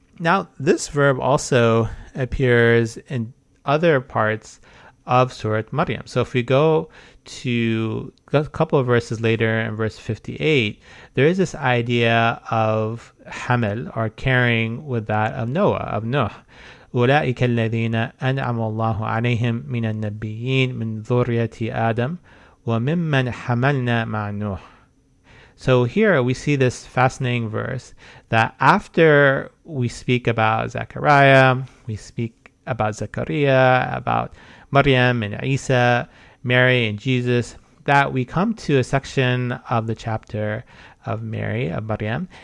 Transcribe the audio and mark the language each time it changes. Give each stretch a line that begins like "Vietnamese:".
English: Now, this verb also appears in other parts of Surat Maryam. So if we go to a couple of verses later, in verse 58, there is this idea of hamil, or carrying, with that of Noah, of Nuh.
Arabic: أولئك الذين أنعم الله عليهم من النبيين من ذرية آدم وممن حملنا مع نوح.
English: So here we see this fascinating verse that after we speak about Zechariah, we speak about Zechariah, about Maryam and Isa, Mary and Jesus, that we come to a section of the chapter of Mary, of Maryam.